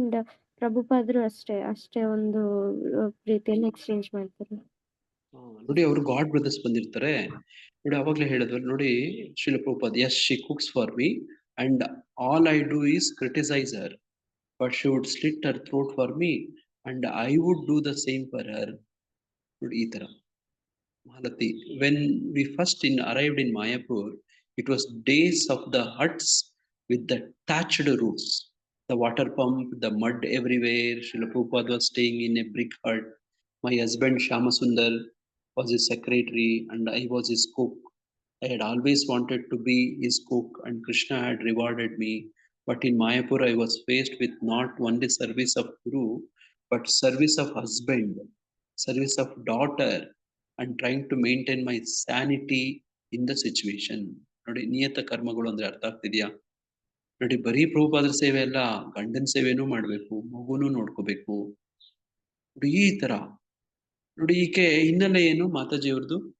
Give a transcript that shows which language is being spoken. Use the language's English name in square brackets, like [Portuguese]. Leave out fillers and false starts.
[Kannada] And ಪ್ರಭುಪಾದ್ರು ಅಷ್ಟೇ ಒಂದು ಪ್ರೀತಿಯನ್ನು ಎಕ್ಸ್ಚೇಂಜ್ ಮಾಡ್ತಾರೆ. ನೋಡಿ ಅವ್ರು ಗಾಡ್ ಬ್ರದರ್ಸ್ ಬಂದಿರ್ತಾರೆ ನೋಡಿ. ಅವಾಗ್ಲೇ ಹೇಳಿದ್ವಲ್ಲ ನೋಡಿ, [English] Srila Prabhupad, yes she cooks for me and all I do is criticise her, but she would slit her throat for me and I would do the same for her. [Kannada] ನೋಡಿ ಈ ತರ Malathi, [English] When we first arrived in Mayapur, it was days of the huts with the thatched roofs, the water pump, the mud everywhere. Srila Prabhupada was staying in a brick hut. My husband Shyamasundar was his secretary and I was his cook. I had always wanted to be his cook and Krishna had rewarded me. But in Mayapur I was faced with not only service of Guru, but service of husband, service of daughter, and trying to maintain my sanity in the situation. [Kannada] ನೋಡಿ ನಿಯತ ಕರ್ಮಗಳು ಅಂದ್ರೆ ಅರ್ಥ ಆಗ್ತಿದ್ಯಾ? ನೋಡಿ ಬರೀ ಪ್ರಭುಪಾದರ ಸೇವೆ ಅಲ್ಲ, ಗಂಡನ ಸೇವೆನೂ ಮಾಡ್ಬೇಕು, ಮಗುನೂ ನೋಡ್ಕೋಬೇಕು. ನೋಡಿ ಈ ತರ ನೋಡಿ. ಈಕೆ ಹಿನ್ನೆಲೆ ಏನು ಮಾತಾಜಿ ಅವ್ರದ್ದು?